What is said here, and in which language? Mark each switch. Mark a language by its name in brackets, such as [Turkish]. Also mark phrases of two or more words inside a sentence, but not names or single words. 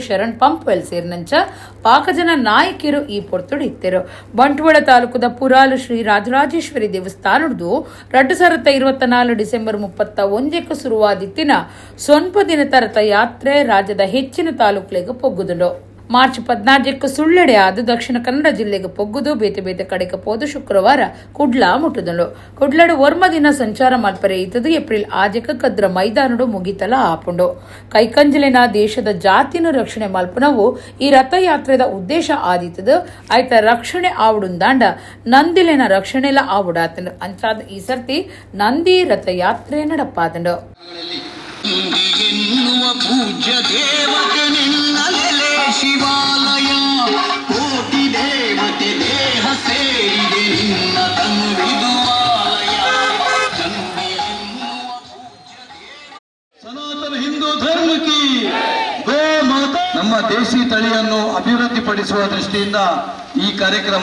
[Tulu] ಶರಣ್ ಪಂಪೆಲ್ ಸೇರಿನಂಚ ಪಾಕಜನ ನಾಯಕಿರು ಈ ಪೊರ್ತುಡಿತ್ತಿರು ಬಂಟ್ವಾಳ ತಾಲೂಕದ ಪುರಾಲು ಶ್ರೀ ರಾಜರಾಜೇಶ್ವರಿ ದೇವಸ್ಥಾನದ್ದು 2024 ಡಿಸೆಂಬರ್ 31ಕ್ಕೆ ಶುರುವಾದಿತ್ತಿನ ಸೊನ್ಪ ದಿನದ ರಥಯಾತ್ರೆ ರಾಜ್ಯದ ಹೆಚ್ಚಿನ ತಾಲೂಕುಗಳಿಗೆ ಪೊಗ್ಗುದುಂಡು ಮಾರ್ಚ್ 14ಕ್ಕೆ ಸುಳ್ಳೆಡೆ ಆದ ದಕ್ಷಿಣ ಕನ್ನಡ ಜಿಲ್ಲೆಗೆ ಪೊಗ್ಗುದು ಬೇತೆ ಬೇತೆ ಕಡೆಗೆ ಪೋದು ಶುಕ್ರವಾರ ಕುಡ್ಲ ಮುಟ್ಟುದಳು ಕುಡ್ಲಡು ವರ್ಮ ದಿನ ಸಂಚಾರ ಮಲ್ಪರೆ ಇತ್ತದು ಏಪ್ರಿಲ್ ಆಜಕ ಕದ್ರ ಮೈದಾನಡು ಮುಗಿತಲ ಆಪುಂಡು ಕೈಕಂಜಲಿನ ದೇಶದ ಜಾತಿನ ರಕ್ಷಣೆ ಮಲ್ಪನವು ಈ ರಥಯಾತ್ರೆದ ಉದ್ದೇಶ ಆದಿತ್ತದು ಆಯ್ತ ರಕ್ಷಣೆ ಆವುಡುಂದಾಂಡ ನಂದಿಲಿನ ರಕ್ಷಣೆಲ ಆವುಡಾತಂಡು ಅಂಚಾದ ಈ ಸರ್ತಿ ನಂದಿ ರಥಯಾತ್ರೆ ನಡಪಾದಂಡು [Kannada] ಪೂಜ್ಯ ದೇವತೆ ನಿನ್ನಲೆಲೆ ಶಿವಾಲಯ ಕೋಟಿ ದೇವತೆ ದೇಹ ಸೇರಿದೆ ನಿನ್ನ ತನುವಿದುವಾಲಯ ಸನಾತನ ಹಿಂದೂ ಧರ್ಮಕ್ಕೆ ಗೋ ಮಾತಾ. ನಮ್ಮ ದೇಶಿ ತಳಿಯನ್ನು ಅಭಿವೃದ್ಧಿಪಡಿಸುವ ದೃಷ್ಟಿಯಿಂದ ಈ ಕಾರ್ಯಕ್ರಮ.